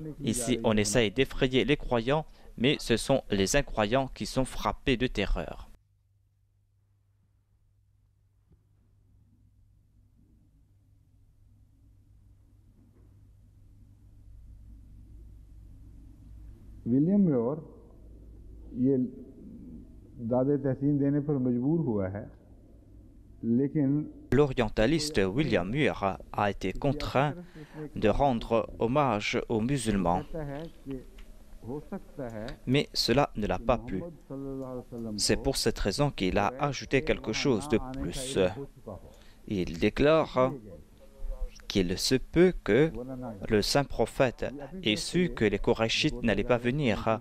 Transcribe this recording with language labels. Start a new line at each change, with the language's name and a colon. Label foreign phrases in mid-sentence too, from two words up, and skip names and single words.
French: Ici, on essaye d'effrayer les croyants, mais ce sont les incroyants qui sont frappés de terreur.
Urdu: ولیم میور یہ داد تحسین دینے پر مجبور ہوا ہے، لیکن
French: l'orientaliste William Muir a été contraint de rendre hommage aux musulmans, mais cela ne l'a pas plu. C'est pour cette raison qu'il a ajouté quelque chose de plus. Il déclare qu'il se peut que le saint prophète ait su que les Korachites n'allaient pas venir.